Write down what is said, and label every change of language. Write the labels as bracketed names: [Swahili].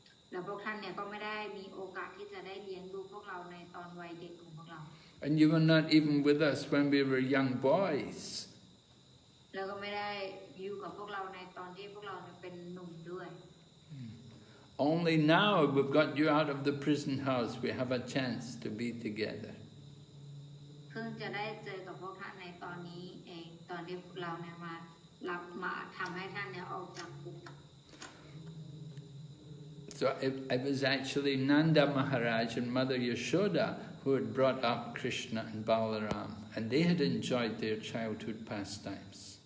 [Thai] แล้วพวกท่านเนี่ยก็ไม่ได้มีโอกาสที่จะได้เลี้ยงดูพวกเราในตอนวัยเด็กของพวกเรา [English] And you were not even with us when we were young boys. [Thai] แล้วก็ไม่ได้อยู่กับพวกเราในตอนที่พวกเราเป็นหนุ่มด้วย [English] Only now we've got you out of the prison house, we have a chance to be together. [Thai] เพิ่งจะได้เจอกับพวกท่านในตอนนี้เองตอนที่เราเนี่ยมาทำให้ท่านเนี่ยออกจากคุก [English] So it was actually Nanda Maharaj and Mother Yashoda who had brought up Krishna and Balaram, and they had enjoyed their childhood pastimes.